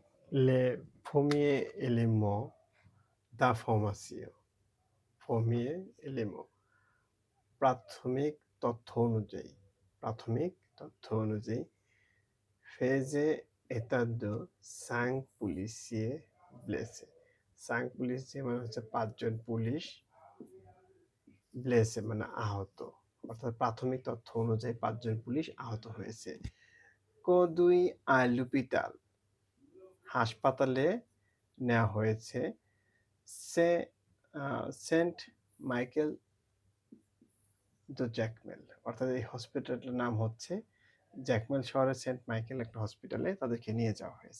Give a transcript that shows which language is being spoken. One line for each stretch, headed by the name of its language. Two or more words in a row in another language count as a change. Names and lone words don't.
French: Le premier élément d'information, premier élément
Bangla: প্রাথমিক তথ্য অনুযায়ী প্রাথমিক তথ্য অনুযায়ী
French: faisait état de 5 policiers blessés।
Bangla: 5 policiers মানে হচ্ছে 5 জন পুলিশ ব্লেসে মানে আহত, অর্থাৎ প্রাথমিক তথ্য অনুযায়ী 5 জন পুলিশ আহত হয়েছে।
French: conduits l'hôpital
Bangla: হাসপাতালে নেওয়া হয়েছে। সে সেন্ট মাইকেল দ্য জ্যাকমেল, অর্থাৎ এই হসপিটালটার নাম হচ্ছে জ্যাকমেল শহরের সেন্ট মাইকেল একটা হসপিটালে তাদেরকে নিয়ে যাওয়া হয়েছে।